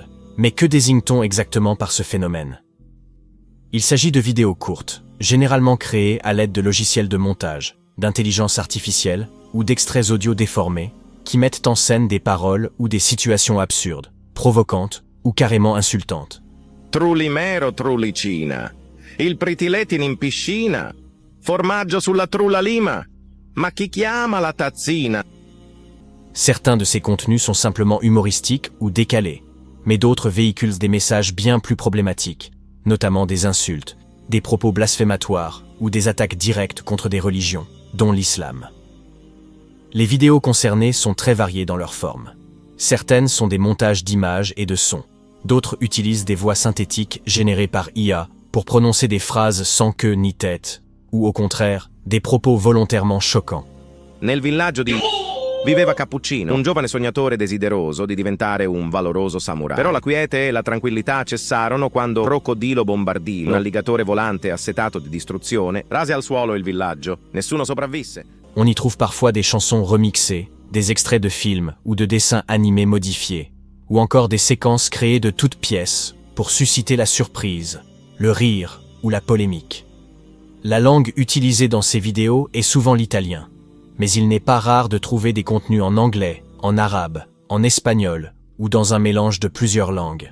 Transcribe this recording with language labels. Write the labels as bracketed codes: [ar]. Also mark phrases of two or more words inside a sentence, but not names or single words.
[fr] Mais que désigne-t-on exactement par ce phénomène? Il s'agit de vidéos courtes, généralement créées à l'aide de logiciels de montage, d'intelligence artificielle ou d'extraits audio déformés, qui mettent en scène des paroles ou des situations absurdes, provocantes ou carrément insultantes. [it] Trullimero trullicina, il pritiletin in piscina, formaggio sulla trulla lima, ma chi chiama la tazzina? [fr] Certains de ces contenus sont simplement humoristiques ou décalés, mais d'autres véhiculent des messages bien plus problématiques, notamment des insultes, des propos blasphématoires ou des attaques directes contre des religions, dont l'islam. Les vidéos concernées sont très variées dans leur forme. Certaines sont des montages d'images et de sons. D'autres utilisent des voix synthétiques générées par IA pour prononcer des phrases sans queue ni tête, ou au contraire, des propos volontairement choquants. [it] Nel villaggio di viveva Cappuccino, un giovane sognatore desideroso di diventare un valoroso samurai. Però la quiete e la tranquillità cessarono quando Crocodilo Bombardino, un alligatore volante assetato di distruzione, rase al suolo il villaggio. Nessuno sopravvisse. [fr] On y trouve parfois des chansons remixées, des extraits de films ou de dessins animés modifiés, ou encore des séquences créées de toutes pièces pour susciter la surprise, le rire ou la polémique. La langue utilisée dans ces vidéos est souvent l'italien, mais il n'est pas rare de trouver des contenus en anglais, en arabe, en espagnol ou dans un mélange de plusieurs langues.